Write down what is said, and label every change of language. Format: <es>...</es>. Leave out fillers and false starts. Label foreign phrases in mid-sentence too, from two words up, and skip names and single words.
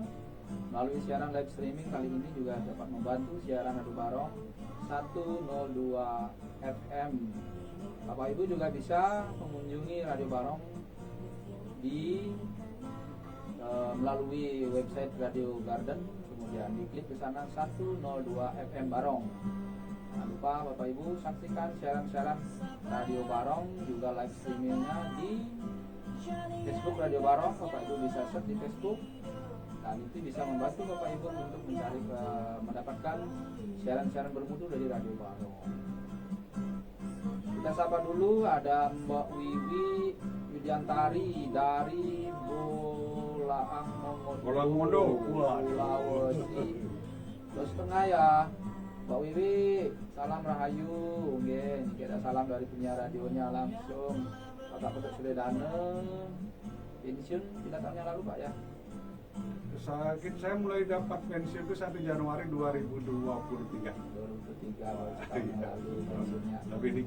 <id>Melalui siaran</id> <en>live streaming</en> <id>kali ini juga dapat membantu siaran Radio Barong 102 FM. Bapak Ibu juga bisa mengunjungi Radio Barong di melalui website Radio Garden, kemudian diklik ke sana 102 FM Barong. Jangan lupa Bapak Ibu saksikan siaran-siaran Radio Barong, juga</id> <en>live streamingnya</en> <id>di Facebook Radio Barong. Bapak Ibu bisa search di Facebook dan itu bisa membantu Bapak Ibu untuk mencari mendapatkan siaran-siaran bermutu dari Radio Barong. Kita sapa dulu, ada Mbak Wiwi Widiantari dari Bolaang Mondo, Sulawesi Tengah ya. Mbak Wiwi, salam rahayu, nggih, kita salam dari penyiar radionya langsung Bapak Putu Suledane, pensiun 3 tahun yang lalu Pak ya. Saya mulai dapat pensiun itu 1 Januari 2023. 2003 baru setahun yang lalu pensiunnya. Lebih dikit.</id>